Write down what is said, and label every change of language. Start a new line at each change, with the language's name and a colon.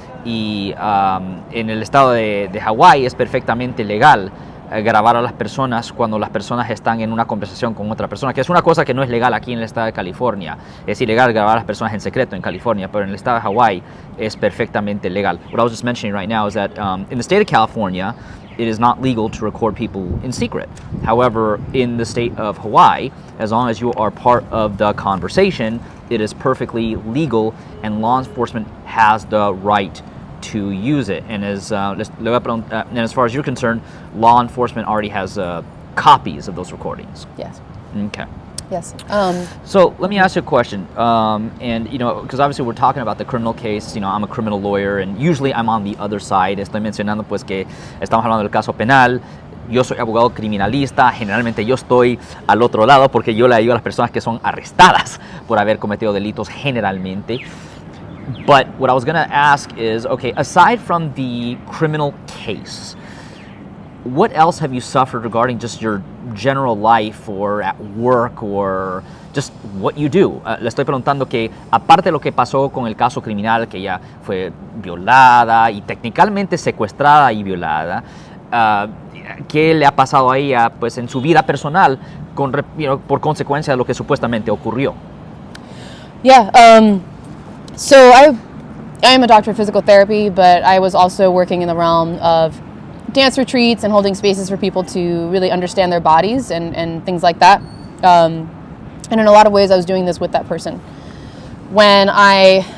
Spanish: Y en el estado de Hawái es perfectamente legal grabar a las personas cuando las personas están en una conversación con otra persona, que es una cosa que no es legal aquí en el estado de California. Es ilegal grabar a las personas en secreto en California, pero en el estado de Hawái es perfectamente legal.
English: What I was just mentioning right now is that in the state of California, it is not legal to record people in secret. However, in the state of Hawaii, as long as you are part of the conversation, it is perfectly legal and law enforcement has the right to use it. And as far as you're concerned, law enforcement already has copies of those recordings. Yes. Okay. Yes. So let me ask you a question. And, because obviously we're talking about the criminal case, I'm a criminal lawyer and usually I'm on the other side.
Spanish: Estoy mencionando pues que estamos hablando del caso penal. Yo soy abogado criminalista, generalmente yo estoy al otro lado porque yo le ayudo a las personas que son arrestadas por haber cometido delitos generalmente.
English: But what I was going to ask is, okay, aside from the criminal case, what else have you suffered regarding just your general life or at work or just what you do?
Spanish: Le estoy preguntando que, aparte de lo que pasó con el caso criminal, que ella fue violada y técnicamente secuestrada y violada, ¿qué le ha pasado a ella pues, en su vida personal por consecuencia de lo que supuestamente ocurrió?
English: Yeah, so I am a doctor of physical therapy, but I was also working in the realm of dance retreats and holding spaces for people to really understand their bodies and things like that. And in a lot of ways, I was doing this with that person. When I